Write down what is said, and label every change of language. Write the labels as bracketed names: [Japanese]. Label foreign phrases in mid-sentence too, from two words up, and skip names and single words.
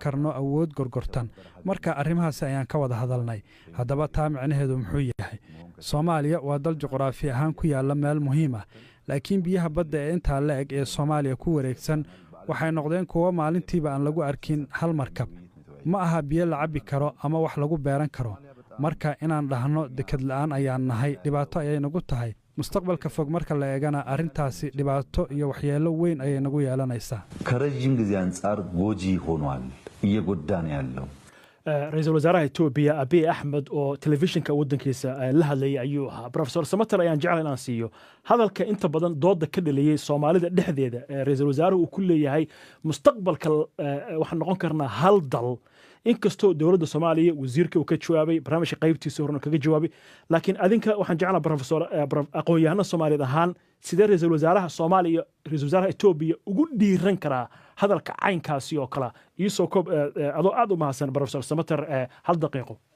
[Somali] karno awood gorgortan marka arrimahaas ayaan ka wada hadalnay haddaba taa macnaheedu muxuu yahay Soomaaliya waa dal juqraafi ahaan ku yaala meel muhiim ah laakiin biyaha badda ee inta la eg ee Soomaaliya ku wareegsan waxay noqdeen kuwa maalintiiba aan lagu arkin hal markab ma aha biyo la cabi karo ama wax lagu beeran karo marka inaan dhahno dekad la'aan ayaan nahay dhibaato ayay nagu tahay mustaqbalka fog marka la eegana arrintaasi dhibaato iyo waxyeelo weyn ayay nagu yeelanaysaa [Amharic] ከረጅም ጊዜ አንጻር ጎጂ ሆኗል እየጎዳን ያለው [Somali] ra'iisul wasaaraha Itoobiya Abiy Ahmed oo telefishinka wadankiisa la hadlayay ayuu ahaa Professor Samatar ayaan jecel inaan siiyo hadalka inta badan dooda ka dhaliyay Soomaalida dhexdeeda ra'iisul wasaaruhu uu ku leeyahay mustaqbalka waxaan noqon karnaa hal dal inkastoo dawladda Soomaaliya wasiirka uu ka jawaabay barnaamijka qaybtiisa horena kaga jawaabay laakiin adinka waxaan jeclaa Professor aqoon-yahano Soomaaliyeed ahaan sidee ra'iisul wasaaraha Soomaaliya ra'iisul wasaaraha Itoobiya ugu dhiiran karaa hadalka caynkaasi oo kala isoo koob adoo aad u mahadsan Professor Samatar hal daqiiqo